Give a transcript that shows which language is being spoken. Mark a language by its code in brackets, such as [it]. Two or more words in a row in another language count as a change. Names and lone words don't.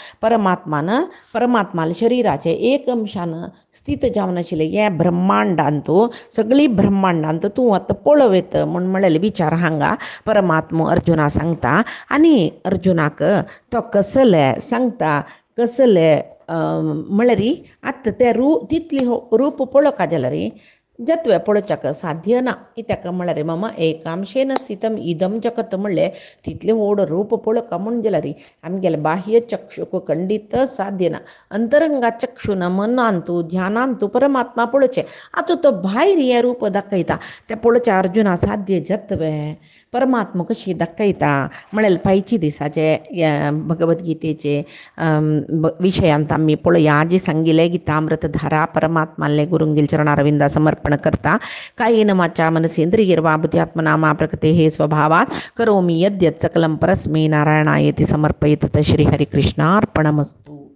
[kok] परमात्माले शरिराचे एक अंशान स्थित जावन आशिल्ले हें ब्रह्मांडांत सगळी ब्रह्मांडांत तूं आतां पळोवयत म्हूण म्हणलेले विचार हांगा परमात्मा अर्जुना सांगता आनी अर्जुनाक तो कसले सांगता कसले म्हळ्यार आत्तां ते तितली रूप पळोवका जाल्यार जत्वे पळोवच्याक साध्य ना कित्याक म्हळ्यार [sa] मम एकांशेन स्थितम इदम जगत [kok] म्हणलें तितलें व्हड रूप पळोवका म्हूण जाल्यार आमगेले बाह्य चक्षुक खंडीत साध्य ना अंतरंगा चक्षुन मनांतू ध्यानांतू परमात्मा पळोवचें आतां तो भायर हें रूप दाखयता तें पळोवचें अर्जुना साध्य जत्वे परमात्मा कशी दाखयता म्हळ्यार पायची दिसाचे भगवद्गीतेचे विशयांत आमी पळोवया आजी सांगिल्लें गीतामृतधारा परमात्माले गुरुंगेल चरणारविंदा समर्पण करता [sa] कायेन वाचा मनसेंद्रियैर्वा बुद्ध्यात्मना मा प्रकृतेः स्वभावात् करोमि यद्यत् सकलं परस्मै नारायणायेति समर्पयेत् श्री हरिकृष्णार्पणमस्तु।